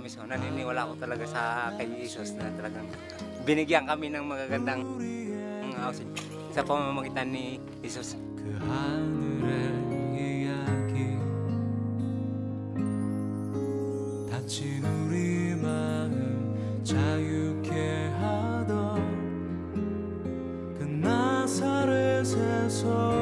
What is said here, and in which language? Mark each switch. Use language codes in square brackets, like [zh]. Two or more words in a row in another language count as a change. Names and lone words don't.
[tl] ko, naniniwala ako talaga sa kay Jesus na talagang binigyan kami ng magagandang housing sa pamamagitan ni Jesus. [ko] 그 하늘의 이야기 다친 우리 마음 자유케 하던 그 나사렛에서